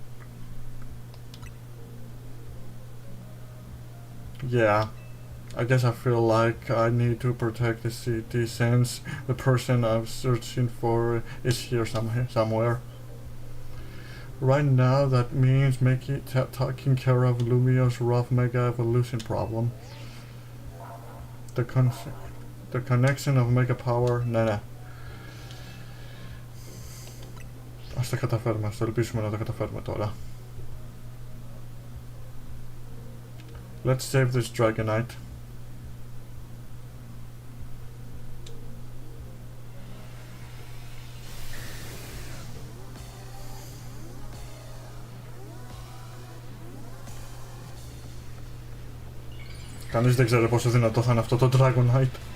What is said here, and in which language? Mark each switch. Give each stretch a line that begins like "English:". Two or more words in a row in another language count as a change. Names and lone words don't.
English: Yeah, I guess I feel like I need to protect the city since the person I'm searching for is here somewhere. Right now, that means taking care of Lumio's rough Mega Evolution problem. The connection of Mega Power,
Greek: ναι. Ας τα καταφέρουμε, ας το ελπίσουμε να τα καταφέρουμε τώρα.
English: Let's save this Dragonite.
Greek: Κανείς δεν ξέρει πόσο δυνατό θα είναι αυτό το Dragonite.